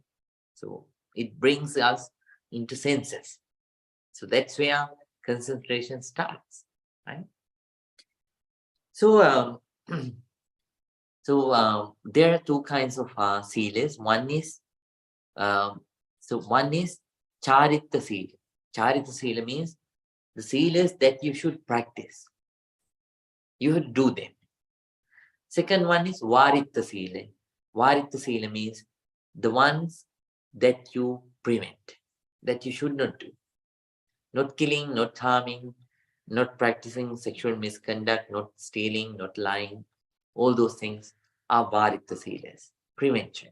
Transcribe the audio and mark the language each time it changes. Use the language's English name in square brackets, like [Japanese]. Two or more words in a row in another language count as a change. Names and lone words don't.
[English] So it brings us into senses. So that's where concentration starts, right? So there are two kinds of silas. One is [Pali] charita sila. Charita sila [English] means the silas that you should practice. You have to do them. Second one is [Pali] varita sila. Varita sila [English] means the ones that you prevent, that you should not do. Not killing, not harming, not practicing sexual misconduct, not stealing, not lying. All those things are [Pali] varita silas, [English] prevention.